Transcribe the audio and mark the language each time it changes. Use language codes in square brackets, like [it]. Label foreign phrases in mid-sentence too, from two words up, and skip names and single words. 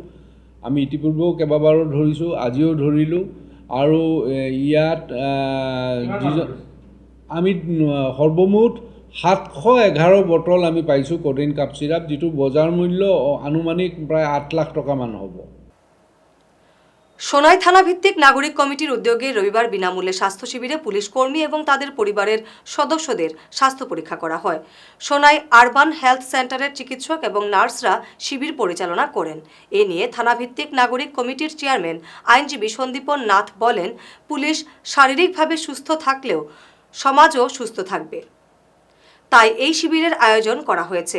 [as] আমি ইতিপূৰ্বেও কেইবাবাৰো ধৰিছোঁ, আজিও ধৰিলোঁ। আৰু ইয়াত আমি সৰ্বমুঠ 711 বটল আমি পাইছোঁ [en] codeine cough syrup, [as] যিটো বজাৰ মূল্য আনুমানিক প্ৰায় 8 লাখ টকামান হ'ব। [bn] সোনাই থানা ভিত্তিক নাগরিক কমিটির উদ্যোগে রবিবার বিনামূল্যে স্বাস্থ্য শিবিরে পুলিশ কর্মী এবং তাদের পরিবারের সদস্যদের স্বাস্থ্য পরীক্ষা করা হয়। সোনাই আরবান হেলথ সেন্টারের চিকিৎসক এবং নার্সরা শিবির পরিচালনা করেন। এ নিয়ে থানা ভিত্তিক নাগরিক কমিটির চেয়ারম্যান আইনজীবী সন্দীপন নাথ বলেন, পুলিশ শারীরিকভাবে সুস্থ থাকলেও সমাজও সুস্থ থাকবে, তাই এই শিবিরের আয়োজন করা হয়েছে।